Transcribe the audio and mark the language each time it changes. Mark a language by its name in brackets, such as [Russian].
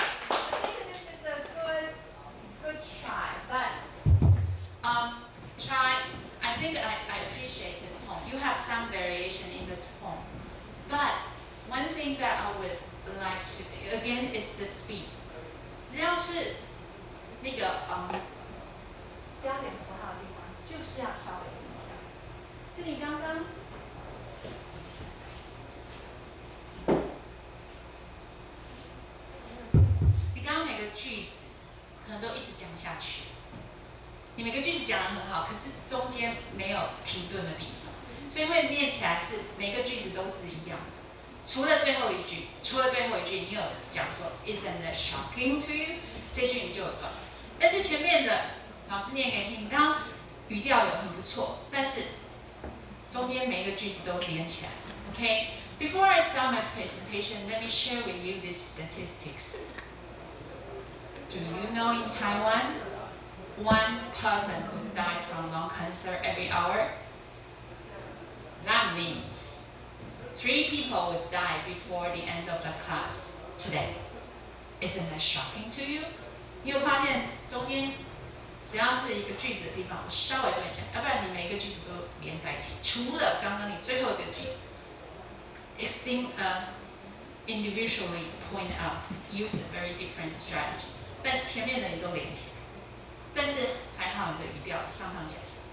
[English] I think this is a good try, but Try. I think I appreciate the tone. You have some variation in the tone, but one thing that I would like to again is the speed. [Chinese] 只要是那个标点符号的地方就是要稍微停一下。是你刚刚每个句子可能都一直讲下去，你每个句子讲得很好，可是中间没有停顿的地方，所以会念起来是每个句子都是一样的，除了最后一句，你有讲说 [English] Isn't that shocking to you？ [Chinese] 这句你就有断，但是前面的老师念给你听，刚刚语调有很不错，但是中间每一个句子都连起来。 [English] Okay? Before I start my presentation, let me share with you these statistics. Do you know in Taiwan, one person would die from lung cancer every hour? That means 3 people would die before the end of the class today. Isn't that shocking to you? [Chinese] 你有发现中间只要是一个句子的地方，我稍微对一下，要不然你每一个句子都连在一起，除了刚刚你最后一个句子。 [English] Individually point out, use a very different strategy. [Chinese] 但前面的你都连起来，但是还好你的语调上上下下。